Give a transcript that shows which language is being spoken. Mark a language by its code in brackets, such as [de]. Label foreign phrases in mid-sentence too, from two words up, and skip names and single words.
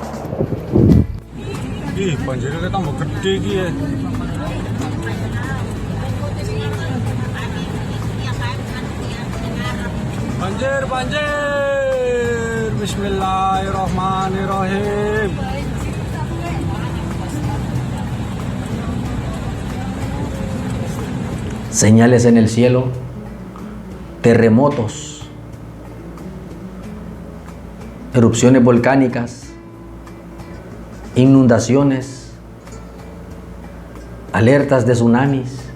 [id] Ih, banjirnya tambah gede ya. Banjir, banjir. [ar] بسم الله الرحمن الرحيم. [es] Señales en el cielo, terremotos, erupciones volcánicas, inundaciones, alertas de tsunamis.